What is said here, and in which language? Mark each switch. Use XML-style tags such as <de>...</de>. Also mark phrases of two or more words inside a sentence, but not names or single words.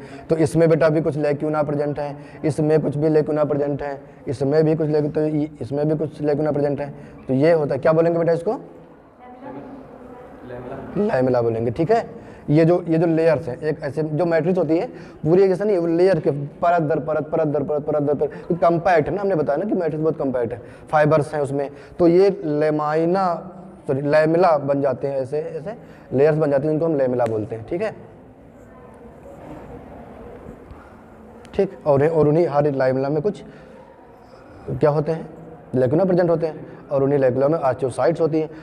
<hi>तो इसमें बेटा भी कुछ</hi> <en>lacuna present</en> <hi>है, इसमें कुछ भी</hi> <en>lacuna present</en> <hi>है, इसमें भी कुछ तो इसमें भी कुछ</hi> <en>lacuna present</en> <hi>है। तो ये होता है, क्या बोलेंगे बेटा इसको? लैमेला बोलेंगे, ठीक है। ये जो लेयर्स हैं, एक ऐसे जो मैट्रिक्स होती है पूरी एक जैसा नहीं है, वो लेयर के परत दर परत परत दर परत परत दर परत कंपैक्ट है ना, हमने बताया ना कि मैट्रिक्स बहुत कंपैक्ट है, फाइबर्स हैं उसमें। तो ये लैमेला बन जाते हैं, ऐसे ऐसे लेयर्स बन जाते हैं, जिनको हम लैमेला बोलते हैं, ठीक है। ठीक, और उन्हीं हर लैमेला में कुछ क्या होते हैं,</hi> <en>lacuna present</en> <hi>होते हैं, और उन्हीं लेक्यूला में ऑस्टियोसाइट्स होती हैं।</hi>